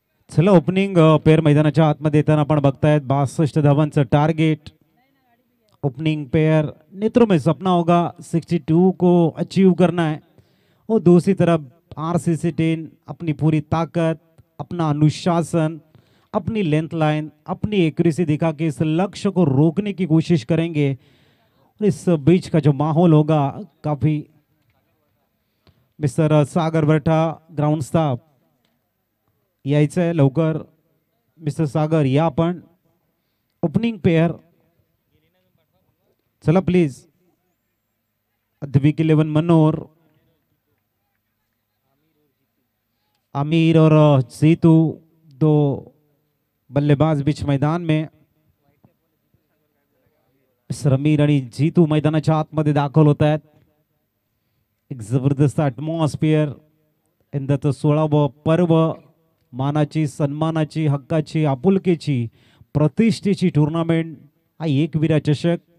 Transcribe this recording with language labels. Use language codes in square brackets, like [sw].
[mr] चला, opening pair मैदानाच्या आतमध्ये येताना आपण बघतायत 62 धावांचं टार्गेट. [hi] ओपनिंग पेयर नेत्रों में सपना होगा 62 को अचीव करना है, और दूसरी तरफ RCC 10 अपनी पूरी ताकत, अपना अनुशासन, अपनी लेंथ लाइन, अपनी एक्यूरेसी दिखा के इस लक्ष्य को रोकने की कोशिश करेंगे. और इस बीच का जो माहौल होगा काफी. [mr] मिस्टर सागर बरठा ग्राउंड स्टाफ यायचं आहे लवकर. मिस्टर सागर या आपण. ओपनिंग पेयर चला प्लीज. [hi] अद्विक 11 मनोर, आमिर और जीतू, दो बल्लेबाज बीच मैदान में. [mr] आमिर आणि जीतू मैदानाच्या आतमध्ये दाखल होत आहेत. एक जबरदस्त ॲटमॉस्फिअर. यंदाचं 16वं पर्व, मानाची, सन्मानाची, हक्काची, आपुलकीची, प्रतिष्ठेची टुर्नामेंट. हा एकविरा चषक.